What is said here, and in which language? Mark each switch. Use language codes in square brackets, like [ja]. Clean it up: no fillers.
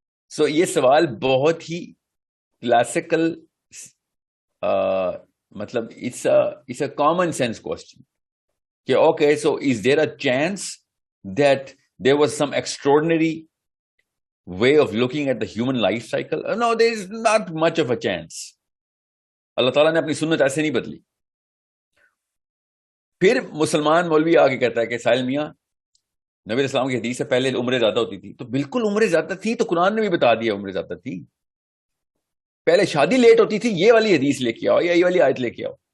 [en] So یہ سوال بہت ہی کلاسیکل، مطلب it's a common sense question کہ okay, so is there a chance that there was some extraordinary way of looking at the human life cycle? No, there is not much of a chance. [ur] اللہ تعالیٰ نے اپنی سنت ایسے نہیں بدلی. پھر مسلمان مولوی آگے کہتا ہے کہ ساحل میاں، نبی علیہ السلام کی حدیث سے پہلے عمریں زیادہ ہوتی تھی. تو بالکل عمریں زیادہ تھی، تو قرآن نے بھی بتا دیا عمریں زیادہ تھی. پہلے شادی لیٹ ہوتی تھی، یہ والی حدیث لے کے آؤ یا یہ والی آیت لے کے آؤ.